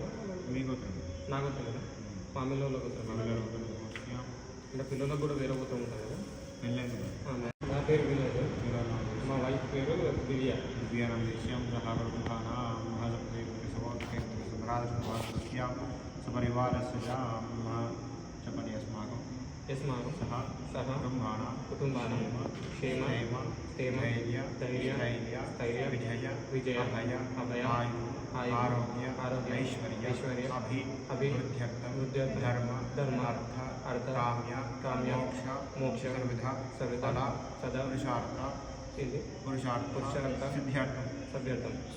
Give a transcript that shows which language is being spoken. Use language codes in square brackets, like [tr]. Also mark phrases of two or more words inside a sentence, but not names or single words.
[te] మీ గోత్రం నా గోత్రం కదా మామిళ్ళలో గోత్రం అంటే పిల్లలకు కూడా వేరే గోత్రం ఉంటుంది కదా నా పేరు వినోద్ మా వైఫ్ పేరు దివ్య [sa] यस्माकं सह कुटुम्बानां क्षेम स्थैर्य धैर्य विजय अभय आरोग्य ऐश्वर्य अभिवृद्ध्यर्थं धर्म अर्थ काम्य मोक्ष सर्वदा सदा पुरुषार्थ सिद्ध्यर्थं